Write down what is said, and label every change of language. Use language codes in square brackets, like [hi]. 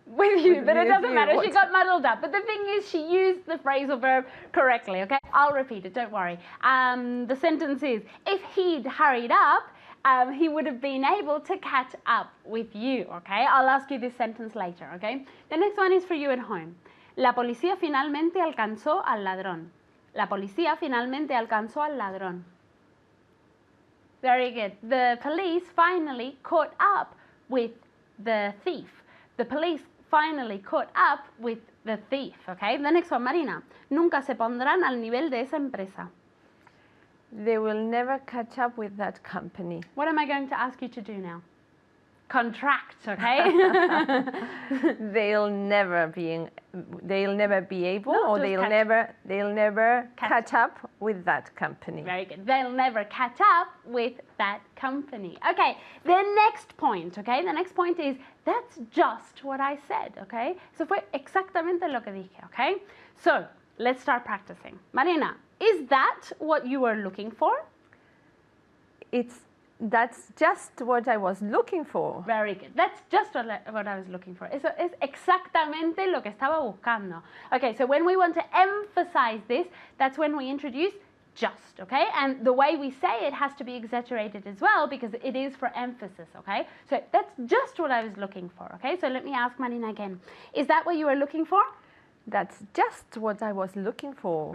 [en] With you, but it doesn't matter. She got muddled up. But the thing is, she used the phrasal verb correctly, okay? I'll repeat it, don't worry. The sentence is, if he'd hurried up, he would have been able to catch up with you, okay? I'll ask you this sentence later, okay? The next one is for you at home. [es] La policía finalmente alcanzó al ladrón. La policía finalmente alcanzó al ladrón. [en] Very good. The police finally caught up with the thief. The police finally caught up with the thief, okay? The next one, Marina. [es] Nunca se pondrán al nivel de esa empresa. [en] They will never catch up with that company. What am I going to ask you to do now? Contract, okay? They'll never be able, No, or just they'll never catch up with that company. Very good. They'll never catch up with that company. Okay, the next point, okay? The next point is, that's just what I said, okay? [es] Eso fue exactamente lo que dije, okay? [en] So, let's start practicing. Marina, is that what you were looking for? That's just what I was looking for. Very good. That's just what I was looking for. [es] Eso es exactamente lo que estaba buscando. [en] Okay, so when we want to emphasize this, that's when we introduce just, okay? And the way we say it has to be exaggerated as well because it is for emphasis, okay? So that's just what I was looking for, okay? So let me ask Marina again. Is that what you were looking for? That's just what I was looking for.